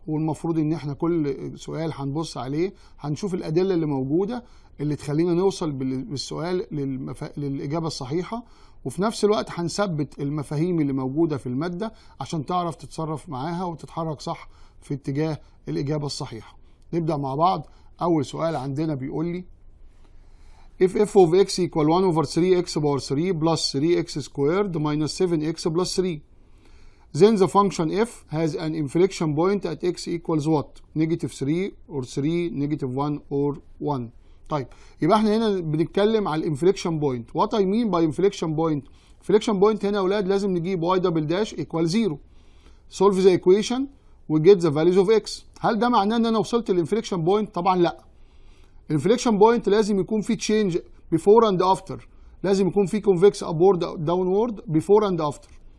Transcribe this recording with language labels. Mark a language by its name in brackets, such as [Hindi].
[Arabic] والمفروض إن إحنا كل سؤال هنبص عليه هنشوف الأدلة اللي موجودة اللي تخلينا نوصل بالسؤال للإجابة الصحيحة، وفي نفس الوقت هنثبت المفاهيم اللي موجودة في المادة عشان تعرف تتصرف معاها وتتحرك صح في اتجاه الإجابة الصحيحة. نبدأ مع بعض. أول سؤال عندنا بيقول لي [English] if f of x equal 1 over 3x power 3 plus 3x squared minus 7x plus 3 then the function f has an inflection point at x equals what? negative 3 or 3 negative 1 or 1. [Arabic] طيب يبقى احنا هنا بنتكلم على الانفليكشن بوينت. [English] What I mean by inflection point? [Arabic] انفليكشن بوينت هنا يا اولاد لازم نجيب y دبل داش ايكوال 0. [English] solve the equation و get the values of x. [Arabic] هل ده معناه ان انا وصلت للانفليكشن بوينت؟ طبعا لا. الانفليكشن بوينت لازم يكون في تشينج [English] before and after، [Arabic] لازم يكون في [English] convex upward downward before and after.